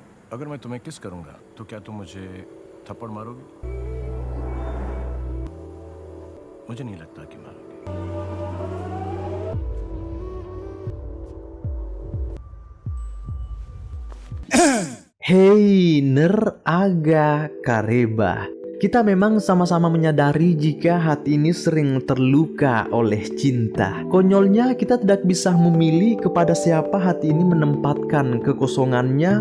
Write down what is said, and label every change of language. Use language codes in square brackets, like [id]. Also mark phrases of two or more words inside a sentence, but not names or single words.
[hi] अगर मैं तुम्हें किस करूंगा तो क्या तुम मुझे थप्पड़ मारोगे? मुझे नहीं लगता कि मारोगे। [id] Hei, Ner Aga Kareba. Kita memang sama-sama menyadari jika hati ini sering terluka oleh cinta. Konyolnya kita tidak bisa memilih kepada siapa hati ini menempatkan kekosongannya.